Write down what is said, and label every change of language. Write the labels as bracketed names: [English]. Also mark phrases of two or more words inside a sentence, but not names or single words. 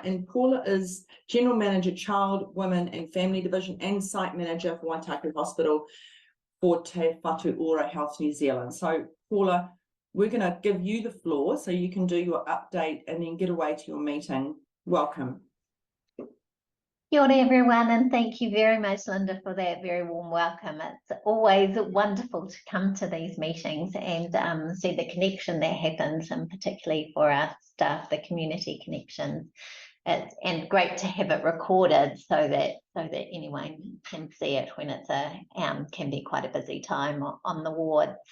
[English] And Paula is General Manager, Child, Women and Family Division and Site Manager for Waitakere Hospital for Te Whatu Ora Health New Zealand. So Paula, we're going to give you the floor so you can do your update and then get away to your meeting. Welcome. [Māori] Kia ora [English] everyone, and thank you very much, Linda, for that very warm welcome. It's always wonderful to come to these meetings and see the connection that happens, and particularly for our staff, the community connections. And great to have it recorded so that anyone can see it when it's can be quite a busy time on the wards.